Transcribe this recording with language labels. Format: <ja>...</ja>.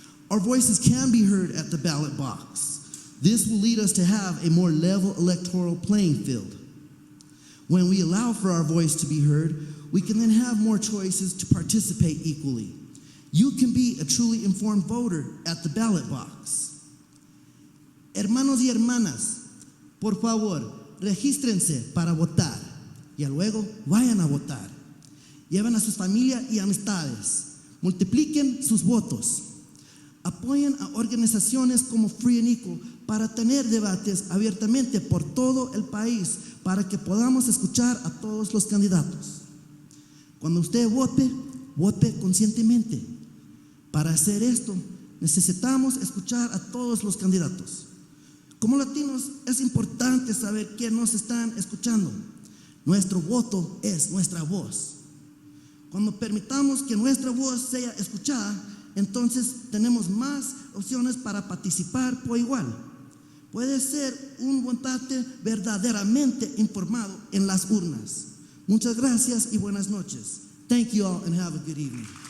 <en>Our voices can be heard at the ballot box. This will lead us to have a more level electoral playing field. When we allow for our voice to be heard, we can then have more choices to participate equally. You can be a truly informed voter at the ballot box.</en> <es>Hermanos y hermanas, por favor, regístrense para votar y luego vayan a votar. Lleven a sus familias y amistades. Multipliquen sus votos. Apoyen a organizaciones como Free and Equal para tener debates abiertamente por todo el país para que podamos escuchar a todos los candidatos. Cuando usted vote, vote conscientemente. Para hacer esto, necesitamos escuchar a todos los candidatos. Como latinos, es importante saber quién nos están escuchando. Nuestro voto es nuestra voz. Cuando permitamos que nuestra voz sea escuchada, entonces tenemos más opciones para participar por igual. Puede ser un votante verdaderamente informado en las urnas. Muchas gracias y buenas noches.</es> <en>Thank you all and have a good evening.</en>